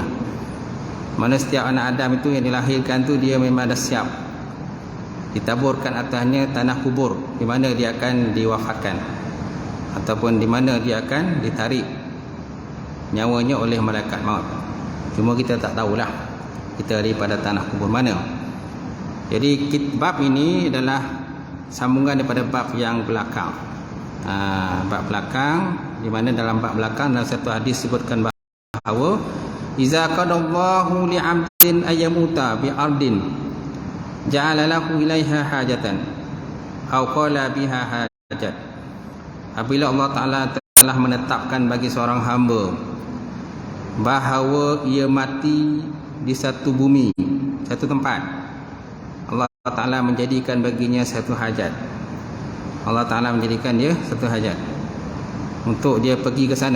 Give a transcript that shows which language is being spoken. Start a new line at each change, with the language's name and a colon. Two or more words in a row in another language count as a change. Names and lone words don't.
Malay: Mana setiap anak Adam itu yang dilahirkan tu dia memang dah siap ditaburkan atasnya tanah kubur di mana dia akan diwafatkan ataupun di mana dia akan ditarik nyawanya oleh malaikat maut. Cuma kita tak tahulah kita daripada tanah kubur mana. Jadi bab ini adalah sambungan daripada bab yang belakang. Bab belakang, di mana dalam bab belakang dalam satu hadis sebutkan bahawa
Arabic: إذا قضى الله لعبد أن يموت بأرض جعل له إليها حاجة أو قال بها حاجة.
Malay: Apabila Allah Ta'ala telah menetapkan bagi seorang hamba bahawa ia mati di satu bumi, satu tempat, Allah Ta'ala menjadikan baginya satu hajat. Allah Ta'ala menjadikan dia satu hajat untuk dia pergi ke sana.